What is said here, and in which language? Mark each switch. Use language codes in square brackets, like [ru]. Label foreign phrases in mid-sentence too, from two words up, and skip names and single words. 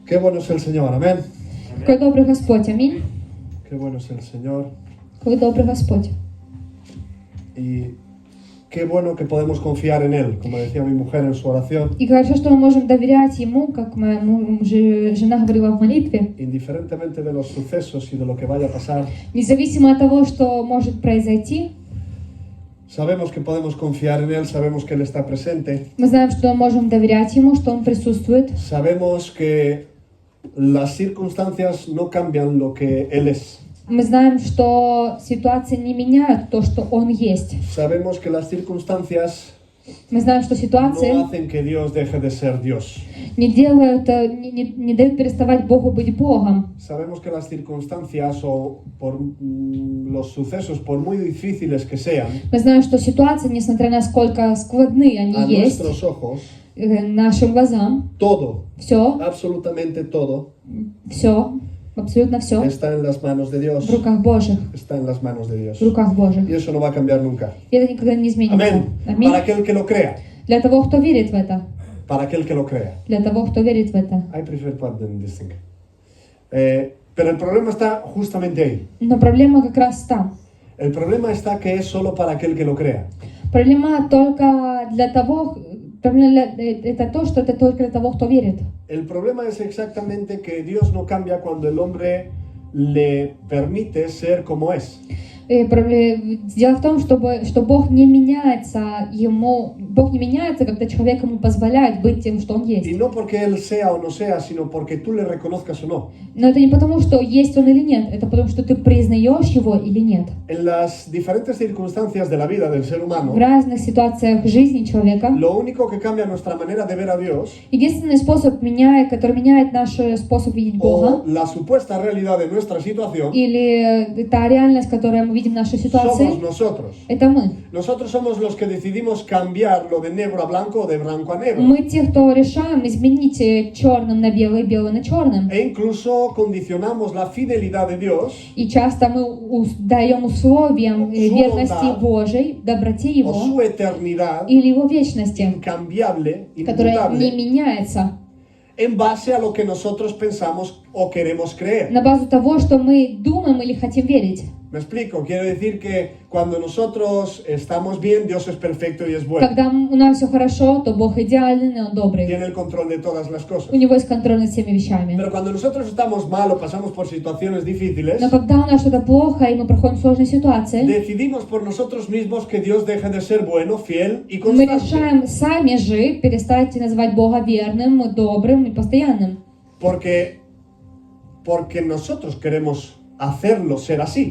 [es] Qué bueno es el Señor, amén. [ru] Какой добрый Господь, аминь. [es] Qué bueno es el Señor. [ru] Какой добрый Господь. [es] Y qué bueno que podemos confiar en Él, como decía mi mujer en su oración. [ru] И хорошо, что мы можем доверять Ему, как моя жена говорила в молитве, [es] Indiferentemente de los sucesos y de lo que vaya a pasar, [ru] независимо от того, что может произойти, [es] sabemos que podemos confiar en Él, sabemos que Él está presente, [ru] мы знаем, что мы можем доверять Ему, что Он присутствует. [es] sabemos que las circunstancias no cambian lo que Él es. [ru] Мы знаем, что ситуации не меняют то, что Он есть. [es] Sabemos que las circunstancias [ru] Мы знаем, что ситуации [es] no hacen que Dios deje de ser Dios. [ru] не делают, не дают переставать Богу быть Богом. [es] Sabemos que las circunstancias o por los sucesos, por muy difíciles que sean, [ru] Мы знаем, что ситуации, несмотря на сколько складные [es] a [ru] они есть, [es] nuestros ojos, [ru] нашим глазам, [es] todo, [ru] все, [es] absolutamente todo, [ru] абсолютно все [es] está en las manos de Dios. [ru] в руках Божьих, [es] Está en las manos de Dios. [ru] в руках Божьих. [es] Y eso no va a cambiar nunca. [ru] И это никогда не изменится. [es] Amén. [ru] Аминь. [es] Para aquel que lo crea. [ru] Для того, кто верит в это. [es] Para aquel que lo crea. [ru] Для того, кто верит в это. I prefer pardon this thing. [es] Pero el problema está justamente ahí. [ru] Но проблема как раз там. [es] El problema está que es solo para aquel que lo crea. [ru] Проблема только для того, это то, что это только для того, кто верит. [es] El problema es exactamente que Dios no cambia cuando el hombre le permite ser como es. [ru] Дело в том, что Бог не меняется Бог не меняется, когда человек ему позволяет быть тем, что он есть. [es] Y no porque él sea o no sea, sino porque tú le reconozcas o no. [ru] Но это не потому, что есть он или нет, это потому, что ты признаешь его или нет. [es] En las diferentes circunstancias de la vida del ser humano, [ru] В разных ситуациях жизни человека [es] lo único que cambia nuestra manera de ver a Dios [ru] единственный способ, который меняет наш способ видеть Бога, [es] o la supuesta realidad de nuestra situación, [ru] или та реальность, которую мы видим в нашей ситуации, [es] somos nosotros. [ru] это мы. [es] Nosotros somos los que decidimos cambiarlo de negro a blanco o de blanco a negro. [ru] Мы те, кто решаем изменить черным на белый, белый на черным. [es] E incluso condicionamos la fidelidad de Dios [ru] И часто мы даем условиям верности Божией, доброте [es] o [ru] Его [es] su eternidad [ru] или Его вечности, [es] incambiable, [ru] которая не [es] inmutable, [ru] меняется, [es] en base a lo que nosotros pensamos o queremos creer. [ru] на базу того, что мы думаем или хотим верить. [es] Me explico, quiero decir que cuando nosotros estamos bien, Dios es perfecto y es bueno. [ru] Когда у нас все хорошо, то Бог идеален, и Он добрый. [es] Tiene el control de todas las cosas. [ru] У Него есть контроль над всеми вещами. [es] Pero cuando nosotros estamos mal o pasamos por situaciones difíciles, [ru] Но когда у нас что-то плохо, и мы проходим сложные ситуации, [es] decidimos por nosotros mismos que Dios deje de ser bueno, fiel y [ru] мы [es] constante. [ru] решаем сами же перестать называть Бога верным, добрым и постоянным. [es] Porque nosotros queremos hacerlo ser así.